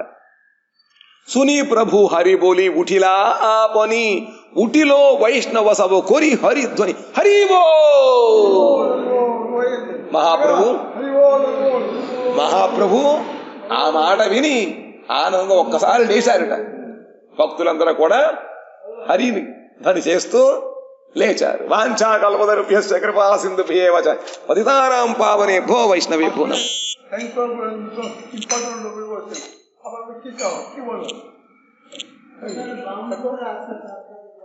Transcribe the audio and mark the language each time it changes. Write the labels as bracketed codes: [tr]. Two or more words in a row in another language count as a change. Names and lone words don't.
[bn] শুনি প্রভু হরি বলি উঠিলা আপনি, উঠিল বৈষ্ণব সভা করি হরিধ্বনি হরিবো. [te] మహాప్రభు ఆ మాట విని ఆనందంగా ఒక్కసారి లేచారట. భక్తులందరూ కూడా హరిని ధ్వని చేస్తూ లేచారు. [sa] वाञ्छा कल्पतरुभ्यश्च कृपा सिन्धुभ्य एव च पतितानां पावनेभ्यो वैष्णवेभ्यो नमः.